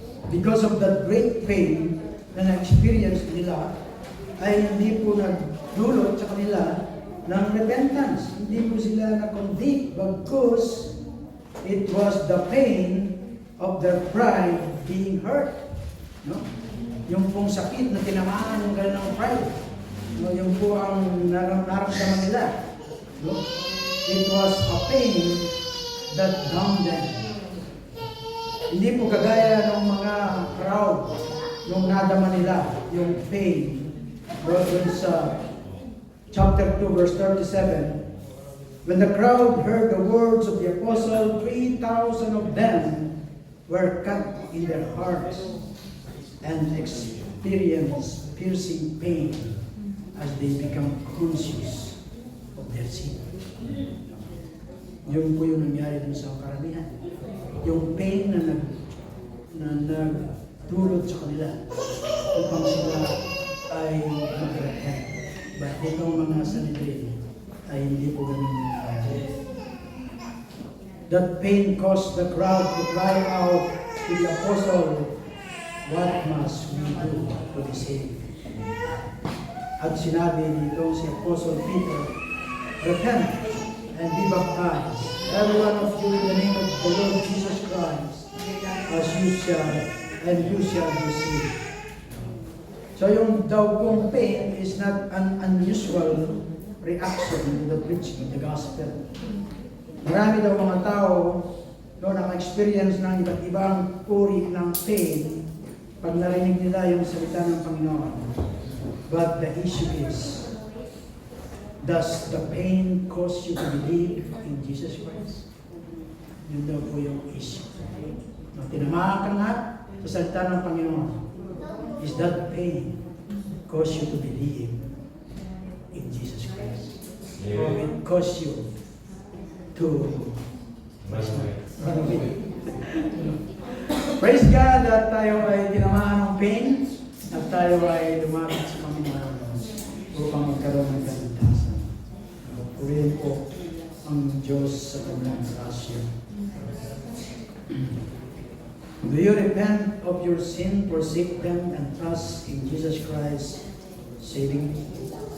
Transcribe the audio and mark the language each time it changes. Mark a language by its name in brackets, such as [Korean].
[English] Because of that great pain [Filipino] na na-experience nila, ay hindi po nagdulot sa kanila ng repentance. Hindi po sila na-convict [English] because it was the pain of their pride being hurt. [Filipino] No? Yung pong sakit na tinamaan ng kanilang pride. No? Yung po ang naramdaman nila. No? [English] It was a pain that bound them. [Filipino] Hindi po kagaya ng mga crowd nung nadama nila yung pain. Doon sa [English] chapter 2 verse 37, when the crowd heard the words of the apostle, 3,000 of them were cut in their hearts and experienced piercing pain as they become conscious of their sin. [Filipino] Yun po yung nangyari dun sa karamihan. Yung pain na nagdulot sa kanila upang sila ay mag-repent. But itong mga Sanhedrin ay hindi po ganun nangyari. [English] That pain caused the crowd to cry out to the apostle, "What must we do to be saved?" [Filipino] At sinabi nito si [English] Apostle Peter, "Repent and be baptized, every one of you in the name of the Lord Jesus Christ, as you shall be saved." So [Filipino] yung daw pong [English] pain is not an unusual reaction to the preaching of the gospel. [Filipino] Marami daw mga tao naka-experience ng iba't ibang uri ng pain pag narinig nila yung salita ng Panginoon. [English] But the issue is, does the pain cause you to believe in Jesus Christ? [Filipino] Yun daw po yung issue. Tinamaan ka nga sa salita ng Panginoon. [English] Is that pain cause you to believe in Jesus Christ? Or it cause you to run away? Praise God [Filipino] at tayo ay tinamaan ng pain at tayo ay lumapit sa Panginoon upang magkaroon ng kaligtasan. Purihin po ang Diyos sa kanyang grasya. [English] Do you repent of your sin, forsake them, and trust in Jesus Christ saving you?